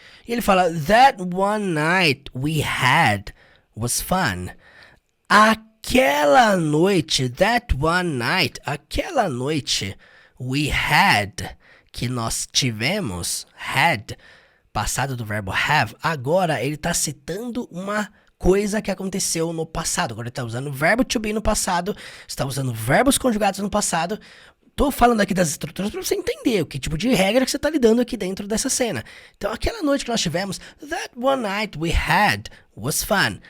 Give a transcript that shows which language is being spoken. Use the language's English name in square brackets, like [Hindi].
[Portuguese] E ele fala, [English] that one night we had was fun. [Portuguese] Aquela noite, that one night, aquela noite we had, que nós tivemos, had, passado do verbo have, agora ele está citando uma coisa que aconteceu no passado. Agora ele está usando o verbo to be no passado, está usando verbos conjugados no passado. Tô falando aqui das estruturas para você entender o que tipo de regra que você tá lidando aqui dentro dessa cena. Então, aquela noite que nós tivemos, [English] that one night we had was fun.